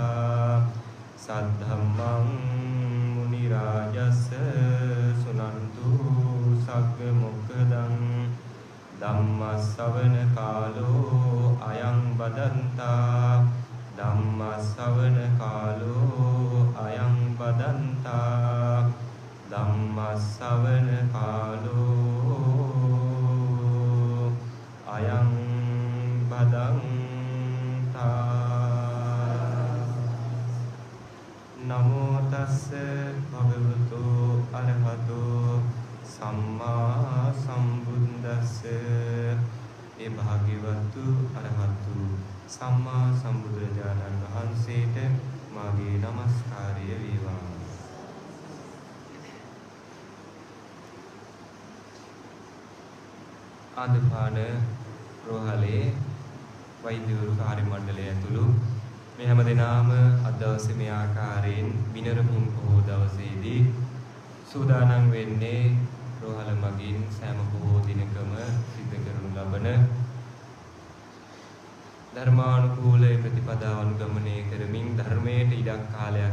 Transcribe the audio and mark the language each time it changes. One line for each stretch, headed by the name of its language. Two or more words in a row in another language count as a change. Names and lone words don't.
Pali: सद्धम्मं मुनिराजस्य सुनन्तु सग्मुखदं धम्मश्रवण कालो अयं बदन्ता धम्मश्रवण कालो अयं बदन्ता धम्मश्रवण कालो अयं बदन्ता नमो तस्से भगवतो अरहतो सम्मा सम्बुද්දස්ස
Sinhala: ඒ භාග්‍යවතු අරහතු සම්මා සම්බුදුරජාණන් වහන්සේට මාගේ নমස්කාරය වේවා. ආදපාන රෝහලේ වෛද්‍යවරු කාර්ය මණ්ඩලය ඇතුළු මේ හැම දිනම අද දවසේ මේ ආකාරයෙන් බිනර පුන් පොහොව දවසේදී සූදානම් වෙන්නේ රෝහල මගින් සෑම පොහොව දිනකම සිද්ධ කරනු ලබන ධර්මානුකූල ප්‍රතිපදාව අනුගමනය කරමින් ධර්මයට ඉඩක් කාලයක්